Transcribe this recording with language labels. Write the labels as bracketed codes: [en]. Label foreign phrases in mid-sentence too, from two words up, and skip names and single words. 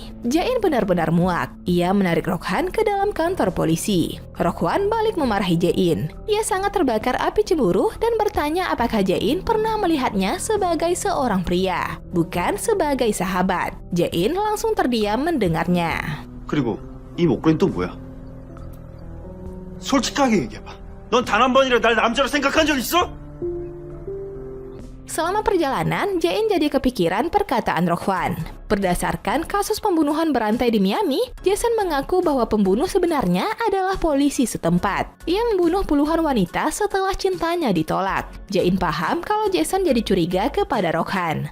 [id] Jae-in benar-benar muak. Ia menarik Rock-hwan ke dalam kantor polisi. Rock-hwan balik memarahi Jae-in. Ia sangat terbakar api cemburu dan bertanya apakah Jae-in pernah melihatnya sebagai seorang pria, bukan sebagai sahabat. Jae-in langsung terdiam mendengarnya. [ko] 그리고 이 목걸이는 또 뭐야? 솔직하게 얘기해봐. 넌 단 한 번이라도 날 남자로 생각한 적 있어? [id] Selama perjalanan, Jae-in jadi kepikiran perkataan Rock-hwan. Berdasarkan kasus pembunuhan berantai di Miami, Jason mengaku bahwa pembunuh sebenarnya adalah polisi setempat. Ia membunuh puluhan wanita setelah cintanya ditolak. Jae-in paham kalau Jason jadi curiga kepada Rock-han.